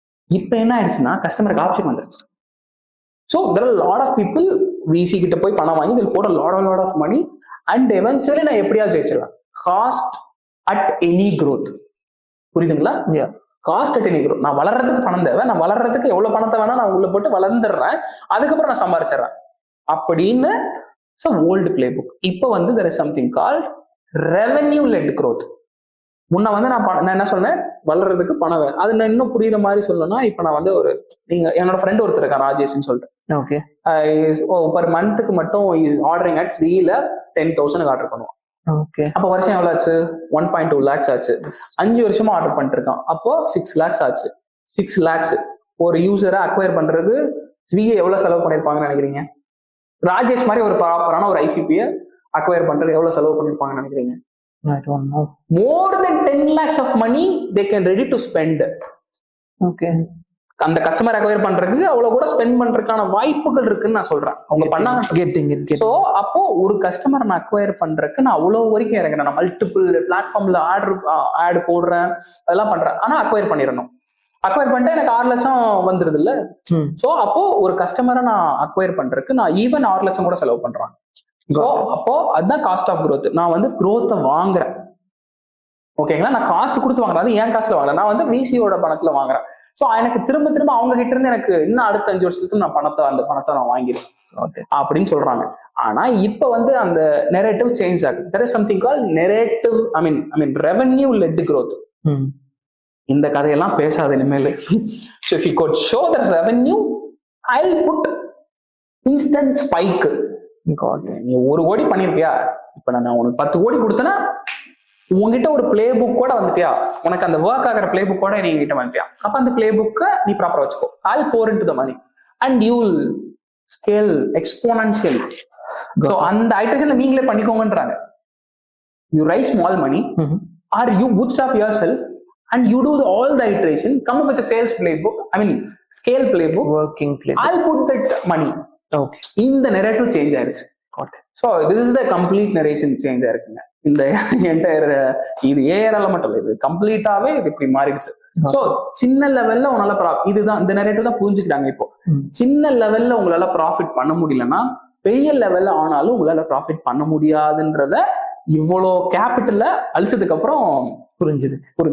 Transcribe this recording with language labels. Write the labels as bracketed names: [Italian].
[Tamil] இப்ப என்ன ஆயிடுச்சுன்னா, கஸ்டமருக்கு ஆப்ஷன் வந்துருச்சு. [English] so there are lot of people [Tamil] விசி கிட்ட போய் பணம் வாங்கி இதில் போட [English] lot of money [Tamil] and eventually நான் எப்படியாவது ஜெயிச்சிருவேன். [English] cost at any growth, [Tamil] புரியுதுங்களா? Cost at any growth. நான் வளர்றதுக்கு பணம் தேவை, நான் வளர்றதுக்கு எவ்வளவு பணத்தை வேணா நான் உள்ள போட்டு வளர்ந்துடுறேன், அதுக்கப்புறம் நான் சம்பாரிச்சிடுறேன் அப்படின்னு. So old play book. இப்போ வந்து [English] there is something called revenue led growth. [Tamil] முன்ன வந்து நான் என்ன சொன்னேன், வளர்றதுக்கு பணம் வேணும். அது நான் இன்னும் புரியுற மாதிரி சொல்லணும்னா, இப்போ நான் வந்து என்னோட ஃப்ரெண்ட் ஒருத்தர் இருக்கான், ராஜேஷ்னு சொல்லிட்டு. ஓகே, பர் மந்த்துக்கு மட்டும் is ordering at Srila 10,000 order பண்ணுவான். ஓகே, அப்போ வருஷம் எவ்வளவு ஆச்சு? 1.2 lakhs ஆச்சு. 5 வருஷமா ஆர்டர் பண்ணிட்டு இருக்கான், அப்போ 6 lakhs ஆச்சு. 6 lakhs ஒரு யூசரை அக்வயர் பண்றது ஸ்விகி எவ்வளவு செலவு பண்ணிருப்பாங்கன்னு நினைக்கிறீங்க? ராஜேஷ் மாதிரி ஒரு ப்ராப்பரான ஒரு ஐசிபியை அக்வயர் பண்றது எவ்வளவு செலவு பண்ணிருப்பாங்கன்னு நினைக்கிறீங்க? [English] I don't know. More than 10 lakhs of money they can ready to spend. Okay. [Tamil] அந்த கஸ்டமர் அக்வயர் பண்றதுக்கு அவ்வளவு கூட ஸ்பெண்ட் பண்றதுக்கான வாய்ப்புகள் இருக்குன்னு நான் சொல்றேன். அவங்க பண்ணாங்க. சோ அப்போ ஒரு கஸ்டமர் நான் அக்வயர் பண்றதுக்கு நான் அவ்வளவு வரைக்கும் இறங்குறேன். நான் மல்டிபிள் பிளாட்ஃபார்ம்ல ஆட் போடுறேன், அதெல்லாம் பண்றேன். ஆனா அக்வயர் பண்ணிடணும். அக்வயர் பண்ணிட்டு எனக்கு 6 லட்சம் வந்துருது இல்ல. சோ அப்போ ஒரு கஸ்டமரை நான் அக்வயர் பண்றதுக்கு நான் ஈவன் 6 லட்சம் கூட செலவு பண்றேன். ஸோ அப்போ அதுதான் [English] Cost of growth. [Tamil] நான் வந்து க்ரோத்தை வாங்குறேன், ஓகேங்களா? நான் காசு கொடுத்து வாங்குறேன், அது என் காசுல வாங்குறேன். நான் வந்து விசியோட பணத்துல வாங்குறேன். ஸோ எனக்கு திரும்ப திரும்ப அவங்க கிட்ட இருந்து எனக்கு இன்னும் அடுத்த 5 வருஷத்துக்கு நான் அந்த பணத்தை நான் வாங்கிடுவேன் அப்படின்னு சொல்றாங்க. ஆனா இப்ப வந்து அந்த நெரேட்டிவ் சேஞ்ச் ஆகுது. [English] there is something called narrative, I mean revenue led growth. [Tamil] இந்த கதையெல்லாம் பேசாத இனிமேல். [English] So if you could show the revenue, I'll put instant spike. [Tamil] நீ 1 கோடி பண்ணிருக்கியா, இப்ப நான் உனக்கு 10 கோடி கொடுத்தேன்னா உங்ககிட்ட ஒரு பிளே புக் கூட வந்துட்டியா, உனக்கு அந்த ஒர்க் ஆகிற பிளே புக் கூட நீ கிட்ட வந்துட்டியா, அப்ப அந்த பிளே புக்கை நீ ப்ராப்பரா வச்சுக்கோ. [English] I'll pour into the money and you will scale exponentially. [Tamil] So அந்த ஐட்டேஷன்ல நீங்களே பண்ணிக்கோங்கன்றாங்க. [English] You raise small money or you bootstrap yourself and you do all the iteration, come up with a sales playbook, I mean scale playbook, working playbook. I'll put that money. Okay. [Tamil] இந்த narrative change ஆயிடுச்சு. [English] so this is the complete narration [Tamil] change ஆயிருக்குங்க. இந்த entire இது ARL மட்டும் இல்லை, இது கம்ப்ளீட்டாவே இது இப்படி மாறிடுச்சு. ஸோ சின்ன லெவல்ல உங்களால இதுதான் இந்த நரேட்டிவ் தான் புரிஞ்சுக்கிட்டாங்க. இப்போ சின்ன லெவல்ல உங்களால ப்ராஃபிட் பண்ண முடியலன்னா பெரிய லெவல்ல ஆனாலும் உங்களால ப்ராஃபிட் பண்ண முடியாதுன்றத இவ்வளோ கேபிட்டல்ல அழிச்சதுக்கு அப்புறம் புரிஞ்சிருக்கு.